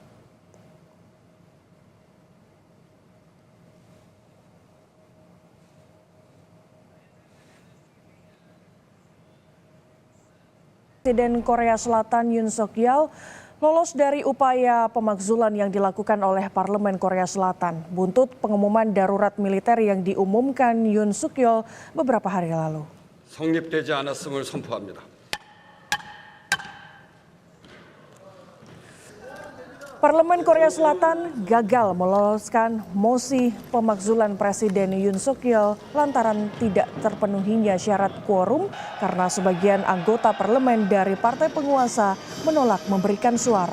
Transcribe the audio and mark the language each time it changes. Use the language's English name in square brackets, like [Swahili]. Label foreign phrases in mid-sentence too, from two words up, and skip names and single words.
[Indonesian] Presiden Korea Selatan Yoon Suk Yeol lolos dari upaya pemakzulan yang dilakukan oleh Parlemen Korea Selatan buntut pengumuman darurat militer yang diumumkan Yoon Suk Yeol beberapa hari lalu. [Korean] 성립되지 않았음을 선포합니다. [Indonesian] Parlemen Korea Selatan gagal meloloskan mosi pemakzulan Presiden Yoon Suk Yeol lantaran tidak terpenuhinya syarat quorum karena sebagian anggota parlemen dari partai penguasa menolak memberikan suara.